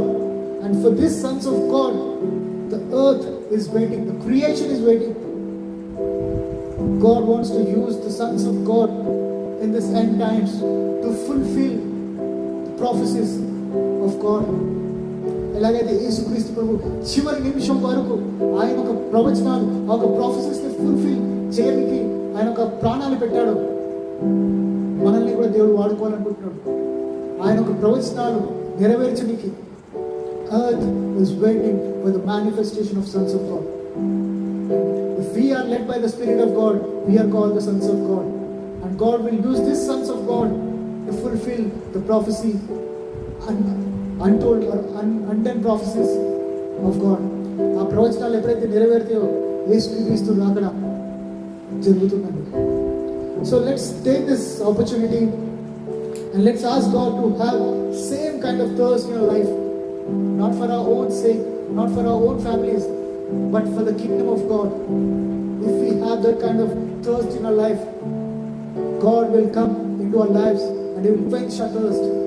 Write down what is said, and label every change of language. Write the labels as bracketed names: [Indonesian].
[English] And for these sons of God, the earth is waiting, the creation is waiting. God wants to use the sons of God in this end times to fulfill the prophecies of God. [Telugu] ఎలాగైతే యేసుక్రీస్తు ప్రభు చివరి నిమిషం వరకు ఆయన ఒక ప్రవచనాలు, ఒక prophecies ని ఫుల్ఫిల్ చేయడానికి ఆయన ఒక ప్రాణాలు పెట్టాడు. మనల్ని కూడా దేవుడు వాడుకోవాలనుకుంటున్నాడు. ఆయన ఒక ప్రవచనాలు నెరవేర్చడానికి [English] earth is waiting for the manifestation of sons of God. If we are led by the Spirit of God, we are called the sons of God. And God will use these sons of God to fulfill the prophecy and untold or undone prophecies of God. [Telugu] ఆ ప్రవచనాలు ఎప్పుడైతే నెరవేరుతాయో యేసుక్రీస్తు రాకడ జరుగుతుందండి. [English] So let's take this opportunity and let's ask God to have same kind of thirst in our life, not for our own sake, not for our own families, but for the kingdom of God. If we have that kind of thirst in our life, God will come into our lives and He will quench our thirst.